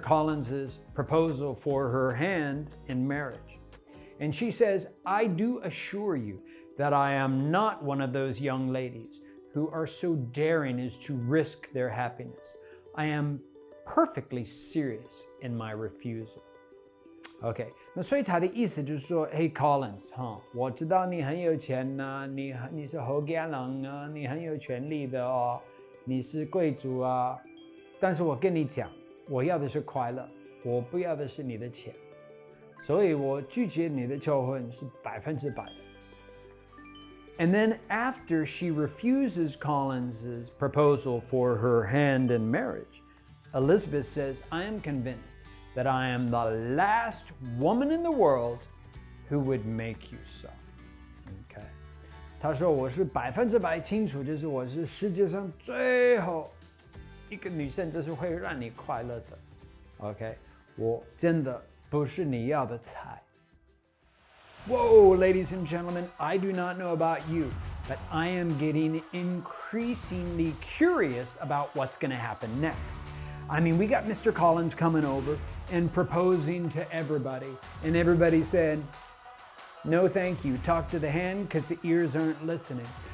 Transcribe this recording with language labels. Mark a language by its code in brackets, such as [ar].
[en] Collins's proposal for her hand in marriage. And she says, I do assure you that I am not one of those young ladies who are so daring as to risk their happiness. I am perfectly serious in my refusal. [zh] OK， 那所以他的意思就是说 ，Hey Collins， 我知道你很有钱呐、你是好家人啊，你很有权利的哦，你是贵族啊，但是我跟你讲，我要的是快乐，我不要的是你的钱，所以我拒绝你的求婚是100%的。 [en] And then after she refuses Collins's proposal for her hand in marriage, Elizabeth says, I am convinced that I am the last woman in the world who would make you so. Okay. [zh] 她说我是100%清楚，就是我是世界上最后一个女生，就是会让你快乐的。 OK， 我真的不是你要的菜。 [en] Whoa, ladies and gentlemen, I do not know about you, but I am getting increasingly curious about what's going to happen next. I mean, we got Mr. Collins coming over and proposing to everybody, and everybody said, no thank you, talk to the hand because the ears aren't listening.